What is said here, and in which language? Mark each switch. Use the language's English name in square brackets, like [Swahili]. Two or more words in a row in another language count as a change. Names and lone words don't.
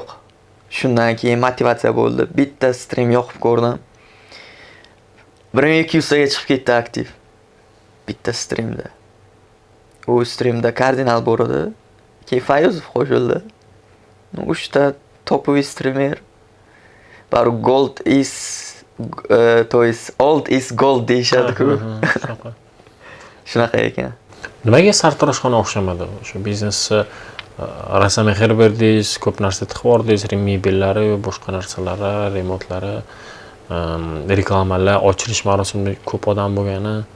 [Uzbek] Shundan keyin motivatsiya bo'ldi. Bitta stream yoqib ko'rdim. 1200 taga chiqib ketdi aktiv. Bitta streamda. U streamda kardinal bor edi. Keyin Fayuzov qo'shildi. 3 ta topoviy streamer. Bari [English] gold is to is old is gold [Uzbek] deyshadi-ku. Shunaqa ekan. Nimaga sartaroshxona o'xshamadi? O'sha biznesni rosa mehr berdingiz, ko'p narsa tiqib yubordingiz, mebellari, boshqa narsalari, remontlari, reklamalar, ochilish marosimida ko'p odam bo'lgani.